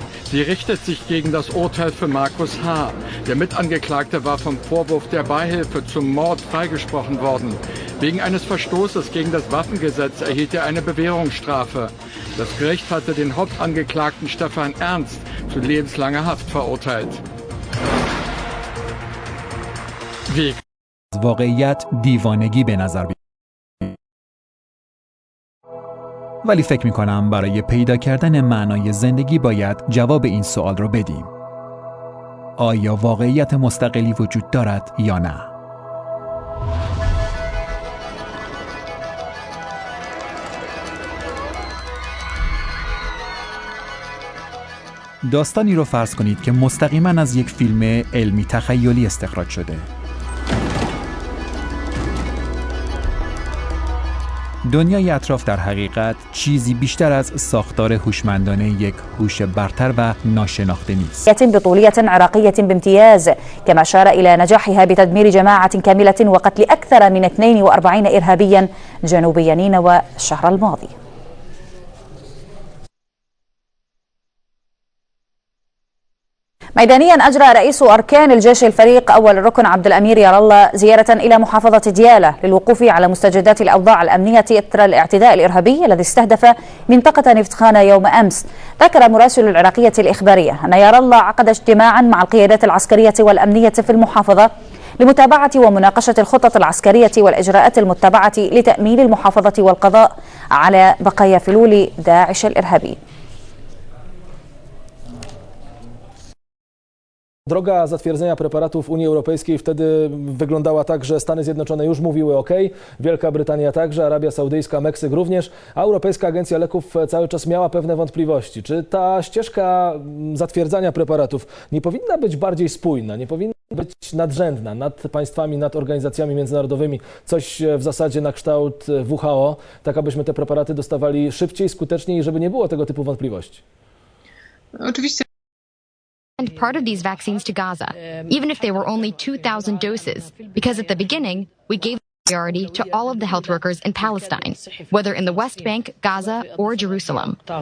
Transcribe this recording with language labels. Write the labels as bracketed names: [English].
[German] Sie richtet sich gegen das Urteil für Markus H. Der Mitangeklagte war vom Vorwurf der Beihilfe zum Mord freigesprochen worden. Wegen eines Verstoßes gegen das Waffengesetz erhielt er eine Bewährungsstrafe. Das Gericht hatte den Hauptangeklagten Stefan Ernst zu lebenslanger Haft verurteilt. [Persian] واقعیت دیوانگی به نظر بیاد. ولی فکر می‌کنم برای پیدا کردن معنای زندگی باید جواب این سوال رو بدیم. آیا واقعیت مستقلی وجود دارد یا نه؟ داستانی رو فرض کنید که مستقیما از یک فیلم علمی تخیلی استخراج شده. دنیای اطراف در حقیقت چیزی بیشتر از ساختار هوشمندانه یک هوش برتر و ناشناخته نیست. [Arabic] يتم بطولية عراقية بامتياز كما أشار إلى نجاحها بتدمير جماعة كاملة وقتل أكثر من 42 إرهابيا جنوبي نينوى الشهر الماضي. ميدانيا أجرى رئيس أركان الجيش الفريق أول الركن عبد الأمير يار الله زيارة إلى محافظة ديالى للوقوف على مستجدات الأوضاع الأمنية إثر الاعتداء الإرهابي الذي استهدف منطقة نفتخانة يوم أمس. ذكر مراسل العراقية الإخبارية أن يار الله عقد اجتماعا مع القيادات العسكرية والأمنية في المحافظة لمتابعة ومناقشة الخطط العسكرية والإجراءات المتبعة لتأمين المحافظة والقضاء على بقايا فلول داعش الإرهابي. [Polish] Droga zatwierdzenia preparatów w Unii Europejskiej wtedy wyglądała tak, że Stany Zjednoczone już mówiły OK, Wielka Brytania także, Arabia Saudyjska, Meksyk również, a Europejska Agencja Leków cały czas miała pewne wątpliwości. Czy ta ścieżka zatwierdzania preparatów nie powinna być bardziej spójna, nie powinna być nadrzędna nad państwami, nad organizacjami międzynarodowymi, coś w zasadzie na kształt WHO, tak abyśmy te preparaty dostawali szybciej, skuteczniej i żeby nie było tego typu wątpliwości? Oczywiście. [English] And part of these vaccines to Gaza, even if they were only 2,000 doses, because at the beginning, we gave priority to all of the health workers in Palestine, whether in the West Bank, Gaza, or Jerusalem.